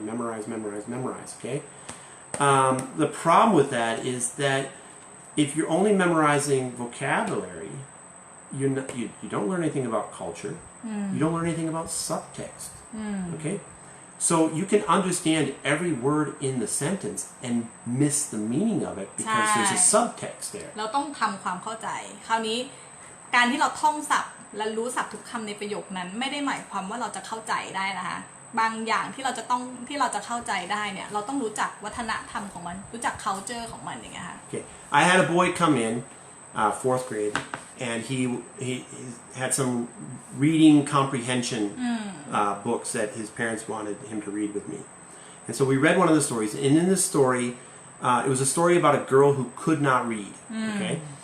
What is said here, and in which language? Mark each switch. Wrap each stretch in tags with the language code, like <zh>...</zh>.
<en>Memorize, okay? The problem with that is that if you're only memorizing vocabulary, you don't learn anything about culture. You don't learn anything about subtext. Okay? So you can understand every word in the sentence and miss the meaning of it because there's a subtext there.</en> <th>เราต้องทำความเข้าใจคราวนี้การที่เราท่องศัพท์และรู้ศัพท์ทุกคำในประโยคนั้นไม่ได้หมายความว่าเราจะเข้าใจได้นะคะบางอย่างที่เราจะเข้าใจได้เนี่ยเราต้องรู้จักวัฒนธรรมของมันรู้จัก culture ของมันอย่างเงี้ยค่ะ</th> <en>Okay. I had a boy come in, 4th grade, and he had some reading comprehension books that his parents wanted him to read with me. And so we read one of the stories, and in this story, it was a story about a girl who could not read. Okay?</en>